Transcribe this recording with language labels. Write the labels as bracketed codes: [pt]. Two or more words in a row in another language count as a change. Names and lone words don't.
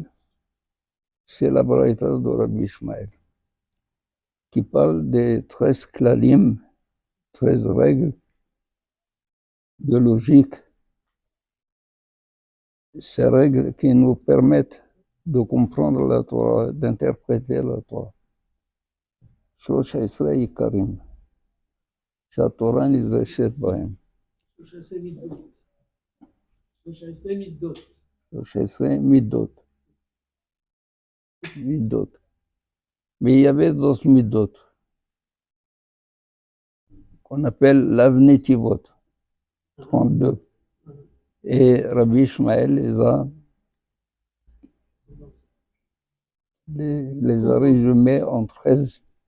[fr] C'est la baraita de Rabbi Ishmael, qui parle des 13 klalim, 13 règles de logique. Ces règles qui nous permettent de comprendre la Torah, d'interpréter la Torah. [he] שלוש עשרה עיקרים שהתורה נדרשת בהם. 13 מידות. מידות. [fr] Mais il y avait d'autres midot qu'on appelle l'avnetivot, 32. Et Rabbi Ishmael les a résumés en 13.